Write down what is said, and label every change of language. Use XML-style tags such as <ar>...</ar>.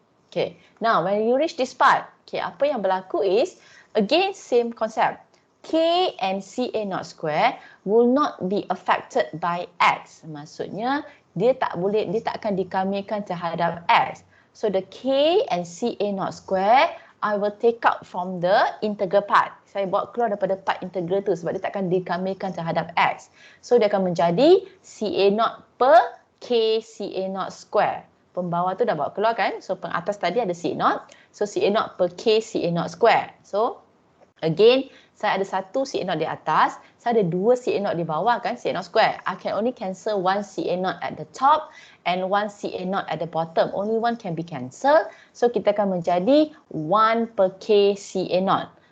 <en>Okay, now when you reach this part, okay,</en> <ms>apa yang berlaku</ms> <en>is, again same concept. K and CA naught square will not be affected by x.</en> <ms>Maksudnya, dia tak akan dikamikan terhadap x.</ms> <en>So the K and CA naught square, I will take out from the integral part.</en> <ms>Saya bawa keluar daripada part integral tu sebab dia tak akan dikamikan terhadap x. So dia akan menjadi CA naught per K CA naught square. Pembawah tu dah bawa keluar kan? So pengatas tadi ada CA naught. So CA naught per K CA naught square. So again, saya ada satu CA naught di atas, saya ada dua CA naught di bawah kan, CA naught square.</ms> <en>I can only cancel one CA naught at the top and one CA naught at the bottom. Only one can be cancelled.</en> <ms>So kita akan menjadi 1 per K CA naught.</ms>